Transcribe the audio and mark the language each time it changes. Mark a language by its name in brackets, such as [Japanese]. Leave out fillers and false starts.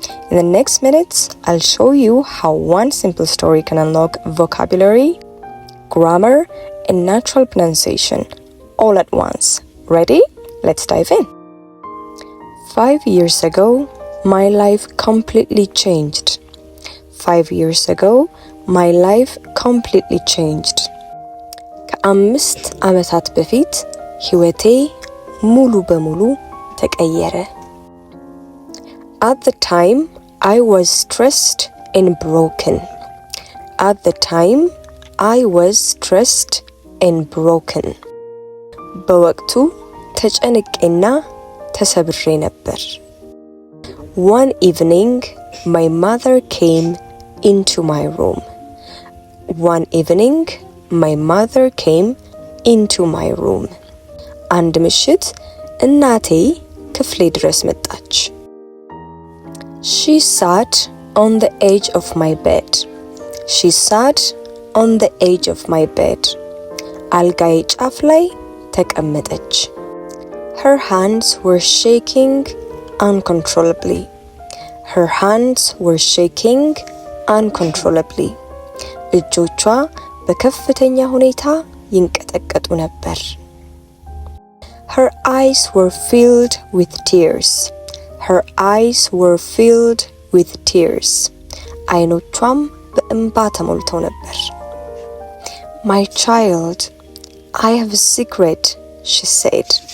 [English] In the next minutes, I'll show you how one simple story can unlock vocabulary, grammar, and natural pronunciation all at once. Ready? Let's dive in. 5 years ago, my life completely changed. 5 years ago, my life completely changed. [Amharic] ከ5 ዓመታት በፊት ሕይወቴ ሙሉ በሙሉ ተቀየረ. [English] At the time, I was stressed and broken. At the time, I was stressed and broken. [Amharic] በወቅቱ ተጨንቄና ተሰብሬ ነበር. [English] One evening, my mother came into my room. One evening, my mother came into my room. [Amharic] አንድ ምሽት እናቴ ክፍሌ ድረስ መጣች. [English] She sat on the edge of my bed. She sat on the edge of my bed. [Amharic] አልጋዬ ጫፍ ላይ ተቀመጠች. [English] Her hands were shaking uncontrollably. Her hands were shaking uncontrollably. [Amharic] እጆቿ በከፍተኛ ሁኔታ ይንቀጠቀጡ ነበር. [English] Her eyes were filled with tears. Her eyes were filled with tears. [Amharic] አይኖቿም በእንባ ተሞልተው ነበር. [English] My child, I have a secret, she said.